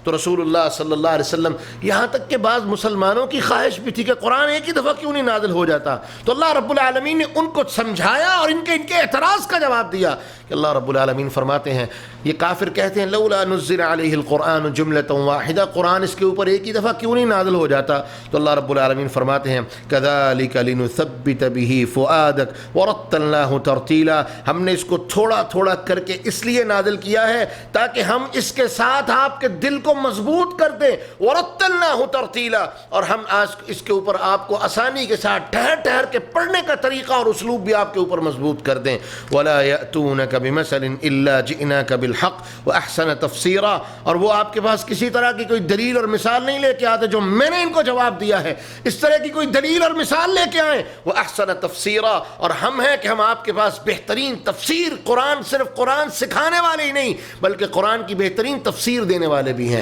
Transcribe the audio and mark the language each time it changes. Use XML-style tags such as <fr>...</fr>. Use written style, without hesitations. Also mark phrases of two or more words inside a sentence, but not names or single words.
<ur>تو</ur> <ar>رسول اللہ صلی اللہ علیہ وسلم</ar> <ur>یہاں تک کہ بعض مسلمانوں مسلمانوں کی خواہش بھی تھی کہ قرآن ایک ہی دفعہ کیوں نہیں نازل ہو جاتا، تو</ur> <ar>اللہ رب العالمین</ar> <ur>نے ان کو سمجھایا اور ان کے اعتراض کا جواب دیا کہ</ur> <ar>اللہ رب العالمین</ar> <ur>فرماتے ہیں، یہ کافر کہتے ہیں</ur> <ar>لولا نزل علیہ القرآن جملۃ واحدہ،</ar> <ur>قرآن اس کے اوپر ایک ہی دفعہ کیوں نہیں نازل ہو جاتا، تو</ur> <ar>اللہ رب العالمین</ar> <ur>فرماتے ہیں</ur> <ar>کذالک لنثبت به فؤادک ورتلناہ ترتیلا،</ar> <ur>ہم نے اس کو تھوڑا تھوڑا کر کے اس لیے نازل کیا ہے تاکہ ہم اس کے ساتھ آپ کے دل کو مضبوط کر دیں،</ur> <ar>ورتلناہ ترتیلا،</ar> <ur>اور ہم آج اس کے اوپر آپ کو آسانی کے ساتھ ٹھہر ٹھہر کے پڑھنے کا طریقہ اور اسلوب بھی آپ کے اوپر مضبوط کر دیں،</ur> <ar>ولا یأتونک بمثل الا جئناک بالحق واحسن تفسیرا،</ar> <ur>اور وہ آپ کے پاس کسی طرح کی کوئی دلیل اور مثال نہیں لے کے آتے جو میں نے ان کو جواب دیا ہے، اس طرح کی کوئی دلیل اور مثال لے کے آئیں،</ur> <ar>واحسن تفسیرا،</ar> <ur>اور ہم ہیں کہ ہم آپ کے پاس بہترین تفسیر، قرآن صرف قرآن سکھانے والے ہی نہیں بلکہ قرآن کی بہترین تفسیر دینے والے بھی ہیں۔</ur>